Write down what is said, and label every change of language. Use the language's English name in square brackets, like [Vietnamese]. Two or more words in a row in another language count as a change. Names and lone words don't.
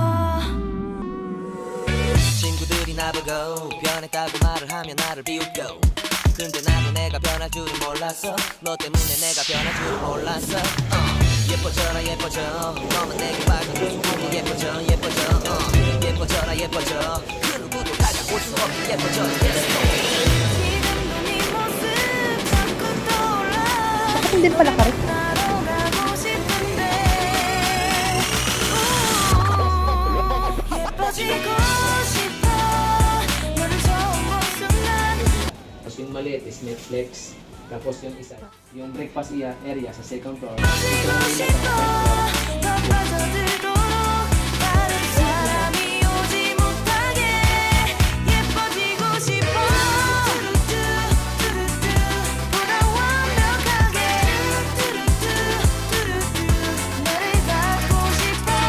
[Korean] 친구들이 나보고 변했다고 말을 하면 나를 비웃고 근데 나도 내가 변할 줄은 몰랐어 너 때문에 내가 변할 줄은 몰랐어 예뻐져라 예뻐져 너만 내게 밝은 소문이 예뻐져 예뻐져 예뻐져라 예뻐져 그 누구도 다가올 수 없게 예뻐져 지금도 네 모습 자꾸 떠올라. [Filipino] Hindi pala karit. [Korean] 나로 가고 싶은데 예뻐지고 싶어. 너를 처음 본 순간 [Filipino] tapos yung maliit is Netflix. Tapos yung isa, yung [English] breakfast area [Filipino] sa [English] second floor. [Korean] 예뻐지고 싶어. 더 빠져들도록 다른 사람이 오지 못하게 예뻐지고 싶어. 보다 완벽하게 너를 갖고 싶어.